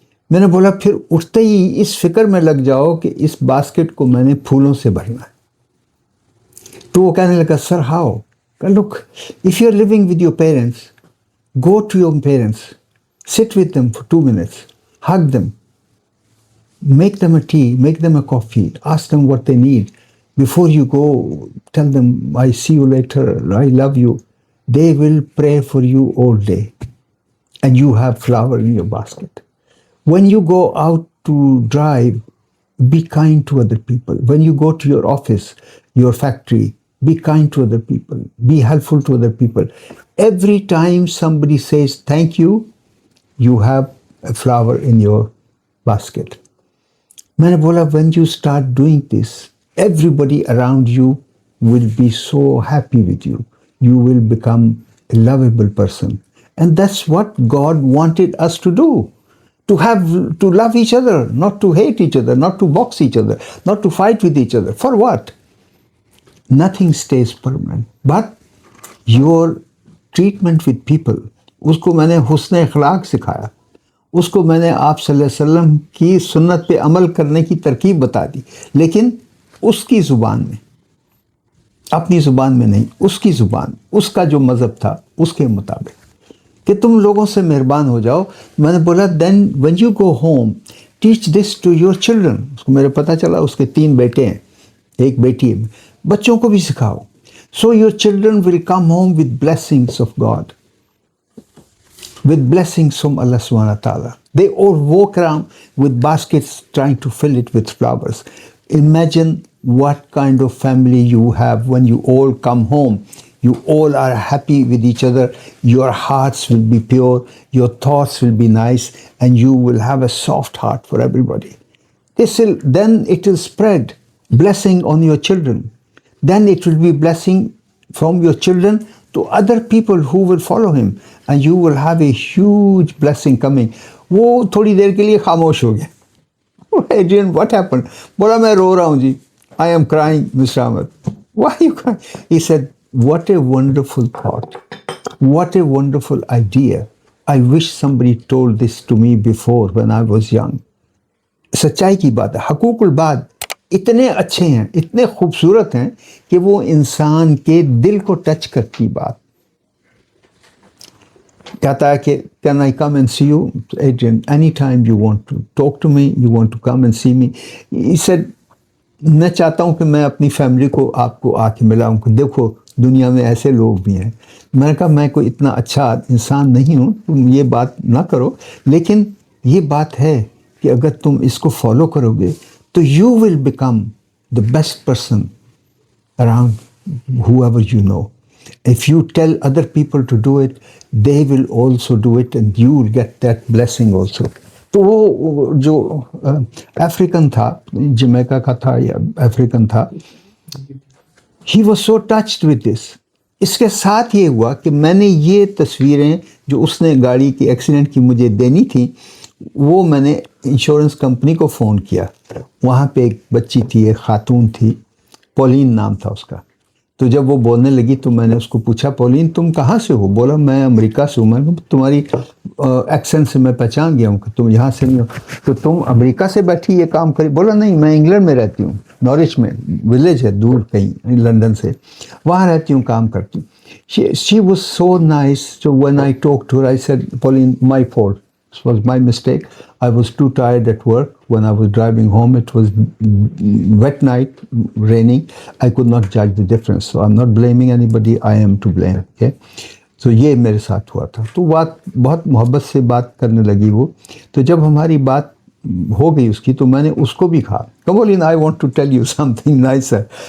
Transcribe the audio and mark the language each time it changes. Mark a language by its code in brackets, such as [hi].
[ur] میں نے بولا پھر اٹھتے ہی اس فکر میں لگ جاؤ کہ اس باسکٹ کو میں نے پھولوں سے بھرنا ہے. تو وہ کہنے لگا [en] Sir how? Look if you are living with your parents, go to your parents, sit with them for 2 minutes، hug them, make them a tea, make them a coffee, ask them what they need. Before you go, tell them I see you later, I love you. They will pray for you all day and you have flower in your basket. When you go out to drive, be kind to other people. When you go to your office, your factory, be kind to other people. Be helpful to other people. Every time somebody says thank you, you have a flower in your basket. [ur] میں نے بولا [en] when you start doing this, everybody around you will be so happy with you. You will become a lovable person. And that's what God wanted us to do. To love each other, not to hate each other, not to box each other, not to fight with each other. For what? Nothing stays permanent. But your treatment with people, [ur] اس کو میں نے حسن اخلاق سکھایا. اس کو میں نے آپ صلی اللہ علیہ وسلم کی سنت پہ عمل کرنے کی ترکیب بتا دی، لیکن اس کی زبان میں، اپنی زبان میں نہیں، اس کی زبان، اس کا جو مذہب تھا اس کے مطابق. کہ تم لوگوں سے مہربان ہو جاؤ. میں نے بولا [en] Then when you go home teach this to your children. [ur] اس کو میرے پتہ چلا اس کے 3 بیٹے ہیں، ایک بیٹی ہے. بچوں کو بھی سکھاؤ. [en] So your children will come home with blessings of God, with blessings from Allah subhanahu wa ta'ala. They all walk around with baskets trying to fill it with flowers. Imagine what kind of family you have when you all come home. You all are happy with each other. Your hearts will be pure. Your thoughts will be nice. And you will have a soft heart for everybody. Then it will spread blessing on your children. Then it will be blessing from your children to other people who will follow him. And you will have a huge blessing coming. [ur] وہ تھوڑی دیر کے لیے خاموش ہو گیا. [en] Adrian, what happened? [ur] بولا میں رو رہا ہوں جی. [en] I am crying, Mr. Ahmed. Why are you crying? He said, what a wonderful thought. What a wonderful idea. I wish somebody told this to me before when I was young. [ur] سچائی کی بات ہے. حقوق الباد اتنے اچھے ہیں، اتنے خوبصورت ہیں کہ وہ انسان کے دل کو ٹچ کرتی بات. کہتا ہے کہ [en] can I come and see you? Adrian, anytime you want to talk to me, you want to come and see me. He said, [ur] میں چاہتا ہوں کہ میں اپنی فیملی کو آپ کو آ کے ملاؤں کہ دیکھو دنیا میں ایسے لوگ بھی ہیں. میں نے کہا میں کوئی اتنا اچھا انسان نہیں ہوں، تم یہ بات نہ کرو، لیکن یہ بات ہے کہ اگر تم اس کو فالو کرو گے تو [en] You will become the best person around whoever you know. If you tell other people to do it, they will also do it and you will get that blessing also. [ur] تو وہ جو African تھا، Jamaica کا تھا یا African تھا، [en] he was so touched with this. [ur] اس کے ساتھ یہ ہوا کہ میں نے یہ تصویریں جو اس نے گاڑی کی ایکسیڈنٹ کی مجھے دینی تھیں، وہ میں نے انشورنس کمپنی کو فون کیا. وہاں پہ ایک بچی تھی، ایک خاتون تھی، پولین نام تھا اس کا. تو جب وہ بولنے لگی تو میں نے اس کو پوچھا پولین تم کہاں سے ہو؟ بولا میں امریکہ سے ہوں. میں نے تمہاری ایکسنٹ سے میں پہچان گیا ہوں کہ تم یہاں سے نہیں ہو. تو تم امریکہ سے بیٹھی یہ کام کری؟ بولا نہیں، میں انگلینڈ میں رہتی ہوں، نارچ میں، ولیج ہے دور کہیں لندن سے، وہاں رہتی ہوں، کام کرتی ہوں. [en] She was so nice. So when I talked to her, I said, Pauline, my fault. This was my mistake. I was too tired at work. When I was driving home, it was wet night, raining. I could not judge the difference. So I'm not blaming anybody. I am to blame. Okay? [ur] So یہ میرے ساتھ ہوا تھا. تو بات بہت محبت سے بات کرنے لگی وہ. تو جب ہماری بات ہو گئی اس کی تو میں نے اس کو بھی کہا [en] Pauline, I want to tell you something nicer.